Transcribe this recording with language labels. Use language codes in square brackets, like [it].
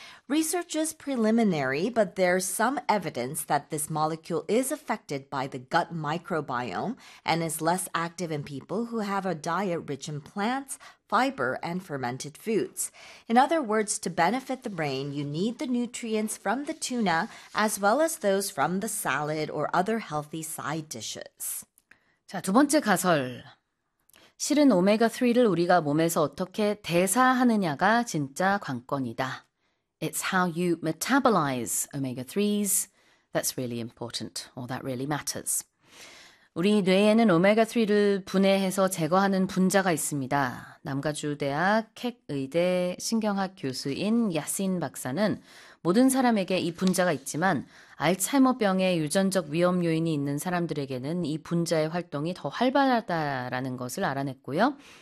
[en] Research is preliminary, but there's some evidence that this molecule is affected by the gut microbiome and is less active in people who have a diet rich in plants, fiber, and fermented foods. In other words, to benefit the brain, you need the nutrients from the tuna as well as those from the salad or other healthy side dishes. [ko] 자, 두 번째 가설. 실은 오메가3를 우리가 몸에서 어떻게 대사하느냐가 진짜 관건이다. [en] It's how you metabolize omega-3s that's really important or that really matters. [ko] 우리 뇌에는 오메가3를 분해해서 제거하는 분자가 있습니다. 남가주대학 켁 의대 신경학 교수인 야신 박사는 모든 사람에게 이 분자가 있지만 알츠하이머병의 유전적 위험 요인이 있는 사람들에게는 이 분자의 활동이 더 활발하다라는 것을 알아냈고요.